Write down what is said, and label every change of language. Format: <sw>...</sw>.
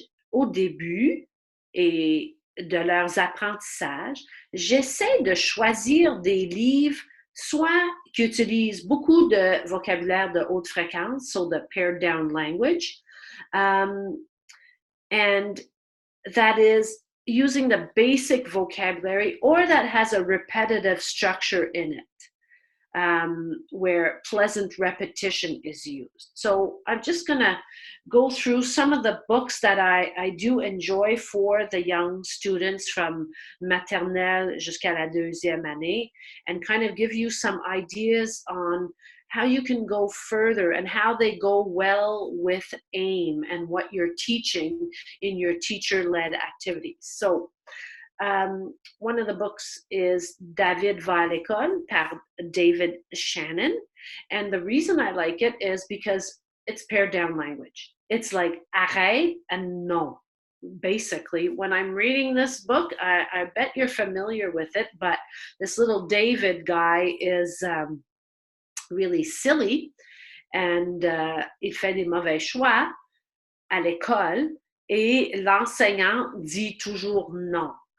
<fr>au début et de leurs apprentissages, j'essaie de choisir des livres soit qui utilisent beaucoup de vocabulaire de haute fréquence,</fr> <en>so the pared down language, and that is using the basic vocabulary or that has a repetitive structure in it. where pleasant repetition is used. So I'm just going to go through some of the books that I do enjoy for the young students from</en> <fr>maternelle jusqu'à la deuxième année,</fr> <en>and kind of give you some ideas on how you can go further and how they go well with AIM and what you're teaching in your teacher-led activities. So one of the books is David va à l'école par David Shannon. And the reason I like it is because it's pared down language. It's like arrête and non. Basically, when I'm reading this book, I bet you're familiar with it, but this little David guy is really silly, and</en> <fr>il fait des mauvais choix à l'école, et l'enseignant dit toujours non.</fr>